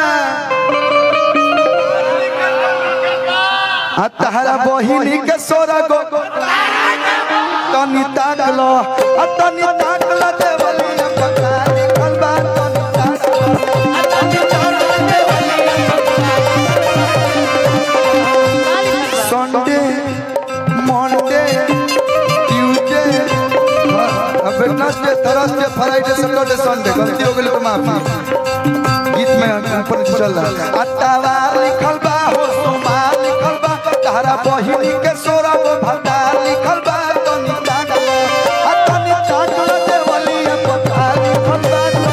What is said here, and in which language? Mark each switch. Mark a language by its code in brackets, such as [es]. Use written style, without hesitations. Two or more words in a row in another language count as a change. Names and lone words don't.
[bho] तहरा बहिनी के सोरा गो तनी ताकलो तनी ताकला देवलिया पका लिखल बा, तनी ताकलो [en] Sunday Monday Tuesday Wednesday Thursday Friday Saturday Sunday [bho] गलती हो गई तो माफी। गीत में ऊपर चल रहा है अतवार लिखल बा हो सोमवार लिखल बा, तहरा बहिनी के सोरा वो भंडार लिखल बा, तनी ताकलो तनी ताकलो देवलिया पका लिखल बा।